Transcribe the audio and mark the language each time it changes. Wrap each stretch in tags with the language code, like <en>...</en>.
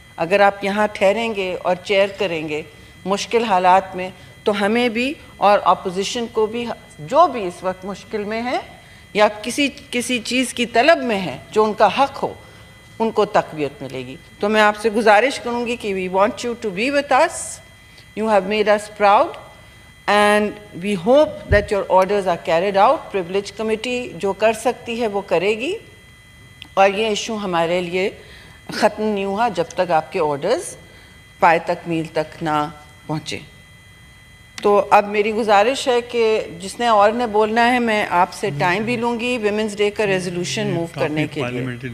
<ur>اگر آپ یہاں ٹھہریں گے اور چیئر کریں گے مشکل حالات میں, تو ہمیں بھی اور اپوزیشن کو بھی, جو بھی اس وقت مشکل میں ہے یا کسی چیز کی طلب میں ہے جو ان کا حق ہو, ان کو تقویت ملے گی. تو میں آپ سے گزارش کروں گی کہ</ur> <en>we want you to be with us. You have made us proud and we hope that your orders are carried out.</en> <ur>Privilege Committee جو کر سکتی ہے وہ کرے گی, اور یہ ایشو ہمارے لیے ختم نہیں ہوا جب تک آپ کے آرڈرز پائے تکمیل تک نہ پہنچے. تو اب میری گزارش ہے کہ جس نے اور نے بولنا ہے, میں آپ سے ٹائم بھی لوں گی ویمنز ڈے کا ریزولوشن موو کرنے کے لیے.</ur>